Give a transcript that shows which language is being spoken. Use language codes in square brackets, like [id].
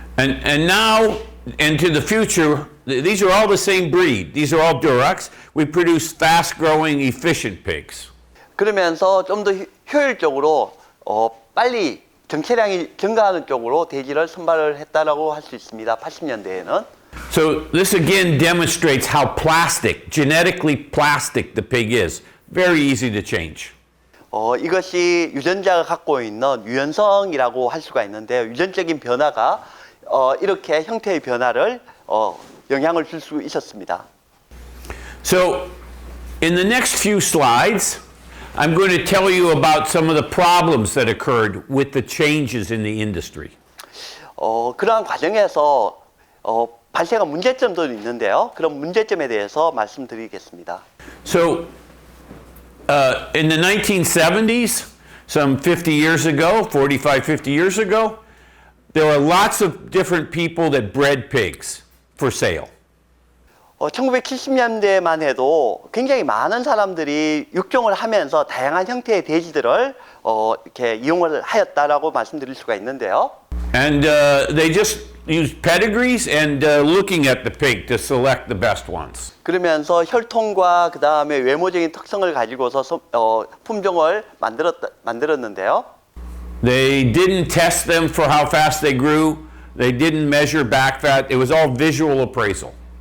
[en] And now into the future, these are all the same breed. These are all Durocs. We produce fast-growing, efficient pigs. [ko] 그러면서 좀 더 효율적으로 빨리 정체량이 증가하는 쪽으로 돼지를 선발을 했다라고 할 수 있습니다. 80년대에는. [en] So this again demonstrates how plastic, genetically plastic the pig is. Very easy to change. [ko] 이것이 유전자가 갖고 있는 유연성이라고 할 수가 있는데요. 유전적인 변화가 이렇게 형태의 변화를 영향을 줄 수 있었습니다. [en] So, in the next few slides, I'm going to tell you about some of the problems that occurred with the changes in the industry. [ko] 그러한 과정에서 발생한 문제점도 있는데요. 그런 문제점에 대해서 말씀드리겠습니다. [en] So, in the 1970s, some 50 years ago, 45, 50 years ago, there were lots of different people that bred pigs for sale. [ko] 1970년대만 해도 굉장히 많은 사람들이 육종을 하면서 다양한 형태의 돼지들을 이렇게 이용을 하였다라고 말씀드릴 수가 있는데요. [en] And they just used pedigrees and looking at the pig to select the best ones. [ko] 그러면서 혈통과 그 다음에 외모적인 특성을 가지고서 품종을 만들었는데요. [en] They didn't test them for how fast they grew. They didn't measure back fat. It was all visual appraisal.